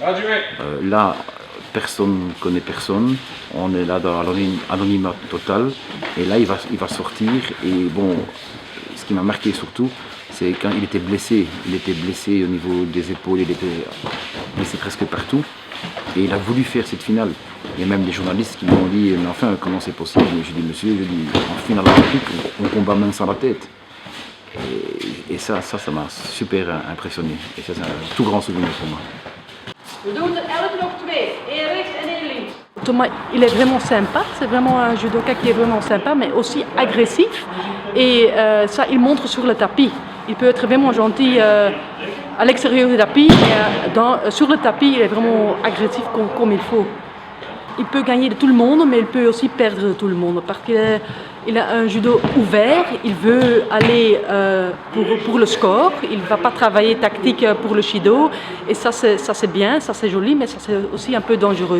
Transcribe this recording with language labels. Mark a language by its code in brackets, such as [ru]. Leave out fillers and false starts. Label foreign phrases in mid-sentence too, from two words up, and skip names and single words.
[fr] Là, personne ne connaît personne, on est là dans l'anonymat total, et là il va sortir, et bon, ce qui m'a marqué surtout, c'est quand il était blessé au niveau des épaules, il était blessé presque partout, et il a voulu faire cette finale. Il y a même des journalistes qui m'ont dit, mais enfin, comment c'est possible? J'ai dit, monsieur, en finale olympique, on combat main sans la tête. Et ça m'a super impressionné, et ça c'est un tout grand souvenir pour moi. [nl] We doen er elk nog 2, één rechts en één links. [fr] Thomas, il est vraiment sympa, c'est vraiment un judoka qui est vraiment sympa, mais aussi agressif. Et ça, il montre sur le tapis. Il peut être vraiment gentil à l'extérieur du tapis, et sur le tapis, il est vraiment agressif comme il faut. Il peut gagner de tout le monde, mais il peut aussi perdre de tout le monde, parce qu'il a un judo ouvert, il veut aller pour le score, il ne va pas travailler tactique pour le shido, et ça c'est bien, ça c'est joli, mais ça c'est aussi un peu dangereux.